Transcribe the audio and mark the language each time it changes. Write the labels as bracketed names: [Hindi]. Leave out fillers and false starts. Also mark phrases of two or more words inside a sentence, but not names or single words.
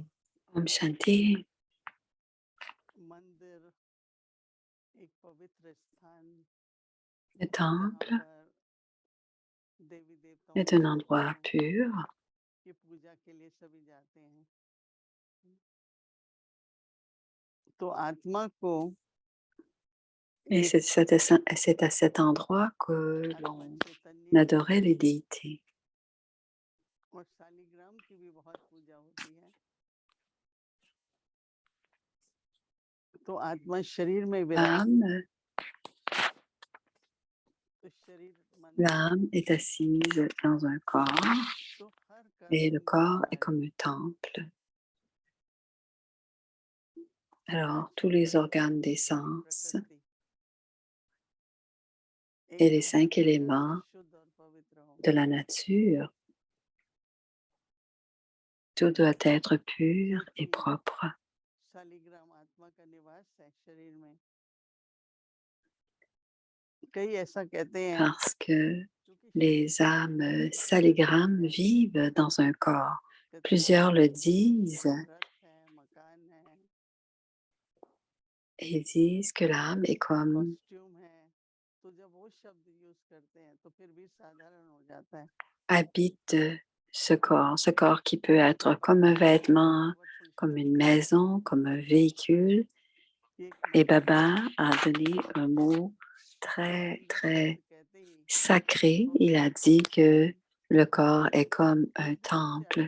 [Hindi] Om Shanti. मंदिर एक पवित्र स्थान [French] Le [Hindi] जहाँ [French] temple [Hindi] पर देवी देवताओं [French] est [Hindi] की [French] un [Hindi] पूजा [French] endroit pur [Hindi] की पूजा के लिए सभी जाते हैं। तो आत्मा को [French] et [Hindi] एक [French] c'est à cet endroit que l'on [Hindi] आत्मा चैतन्य [French] adorait les déités. [Hindi] और शालिग्राम की भी बहुत पूजा होती है। तो आत्मा शरीर में [French] L'âme [Hindi] तो शरीर मंदिर [French] L'âme est assise dans un corps [Hindi] तो हर [French] et le [Hindi] कर्म [French] corps est [Hindi] विकार [French] comme un temple. Alors, tous les organes des sens [Hindi] प्रकृति [French] et les [Hindi] एकदम [French] 5 [Hindi] पूरी तरह से [French] éléments [Hindi] शुद्ध और पवित्र हो। [French] de la nature, tout doit être pur et [Hindi] क्योंकि [French] propre [Hindi] शालिग्राम आत्मा का निवास है शरीर में। कई ऐसा कहते हैं [French] parce que [Hindi] क्योंकि [French] les [Hindi] शरीर [French] âmes saligrammes vivent dans un corps. Plusieurs le disent [Hindi] रथ है, मकान है, [French] et ils disent que l'âme est comme [Hindi] कॉस्ट्यूम है, तो जब वो शब्द यूज करते हैं तो फिर भी साधारण हो जाता है। [French] habite ce corps qui peut être comme un vêtement, comme une maison, comme un véhicule. Et Baba a donné un mot très, très sacré. Il a dit que le corps est comme un temple.